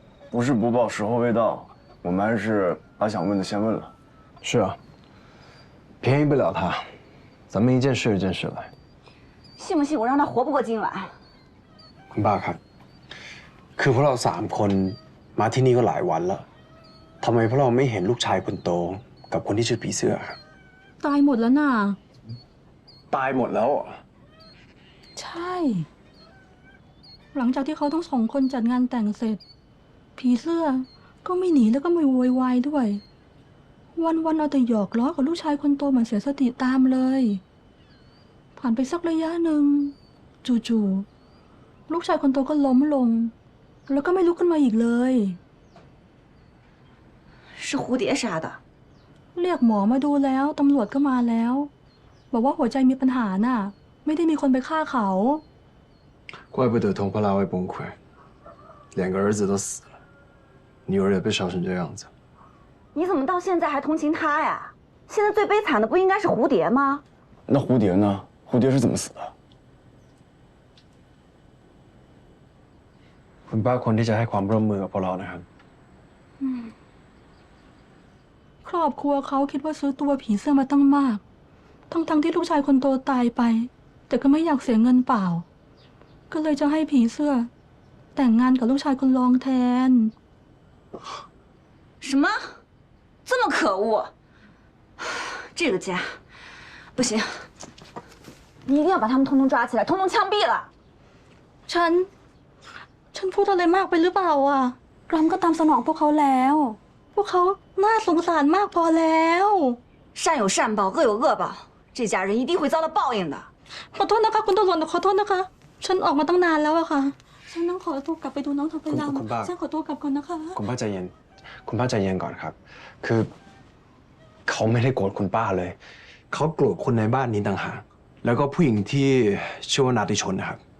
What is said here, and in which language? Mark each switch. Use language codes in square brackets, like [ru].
[zh] 不是不报，时候未到，我们还是把想问的先问了。是啊，便宜不了他，咱们一件事一件事来。信不信我让他活不过今晚？ [th] คุณป้าครับคือพวกเรา3 คนมาที่นี่ก็หลายวันแล้วทำไมพวกเราไม่เห็นลูกชายคนโตกับคนที่ชื่อผีเสื้อครับ ตายหมดแล้วน่ะ ตายหมดแล้วเหรอ ใช่ หลังจากที่เขาทั้ง2 คนจัดงานแต่งเสร็จ ผีเสื้อก็ไม่หนีแล้วก็ไม่โวยวายด้วย วันเอาแต่หยอกล้อกับลูกชายคนโตเหมือนเสียสติตามเลย ผ่านไปสักระยะหนึ่งจู่ๆลูกชายคนโตก็ล้มลง แล้วก็ไม่ลุกขึ้นมาอีกเลย [zh] 是蝴蝶杀的 [th] เรียกหมอมาดูแล้วตำรวจก็มาแล้วบอกว่าหัวใจมีปัญหาน่ะไม่ได้มีคนไปฆ่าเขา [zh] 怪不得佟帕拉会崩溃，2个儿子都死了，女儿也被烧成这样子。你怎么到现在还同情他呀？现在最悲惨的不应该是蝴蝶吗？那蝴蝶呢？蝴蝶是怎么死的？ [th] คุณป้าคนที่จะให้ความร่วมมือกับพวกเรานะครับ ครอบครัวเขาคิดว่าซื้อตัวผีเสื้อมาตั้งมากทั้งที่ลูกชายคนโตตายไปแต่ก็ไม่อยากเสียเงินเปล่าก็เลยจะให้ผีเสื้อแต่งงานกับลูกชายคนรองแทน [zh] 什么？这么可恶！这个家不行，你一定要把他们通通抓起来，通通枪毙了。 [th] ฉันพูดอะไรมากไปหรือเปล่าอ่ะกรามก็ตามสนองพวกเขาแล้วพวกเขาน่าสงสารมากพอแล้ว [zh] 善有善报，恶有恶报，这家人一定会遭到报应的。 [th] ขอโทษนะคะคุณตำรวจขอโทษนะคะฉันออกมาตั้งนานแล้วอะค่ะฉันต้องขอตัวกลับไปดูน้องทองไปรำฉันขอตัวกลับก่อนนะคะ คุณป้าใจเย็นคุณป้าใจเย็นก่อนครับคือเขาไม่ได้โกรธคุณป้าเลยเขาโกรธคนในบ้านนี้ต่างหากแล้วก็ผู้หญิงที่ชื่อว่านาติชนนะครับ